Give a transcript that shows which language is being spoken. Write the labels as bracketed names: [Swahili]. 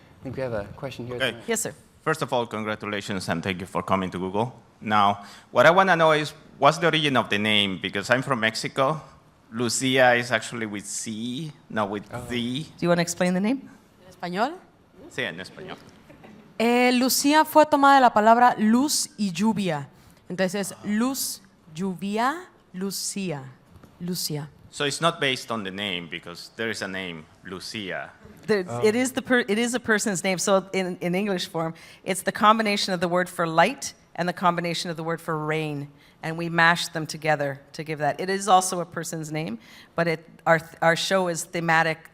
[English] I think we have a question here. Okay. Yes, sir. First of all, congratulations and thank you for coming to Google. Now, what I want to know is, what's the origin of the name? Because I'm from Mexico. Luzia is actually with C, not with Z. Do you want to explain the name? [Spanish] ¿En español? Sí, en español. Lucía fue tomada de la palabra luz y lluvia. Entonces es luz, lluvia, Lucía. Lucía. [English] So it's not based on the name, because there is a name, Luzia. It is a person's name. So in English form, it's the combination of the word for light and the combination of the word for rain. And we mashed them together to give that. It is also a person's name, but our show is thematic.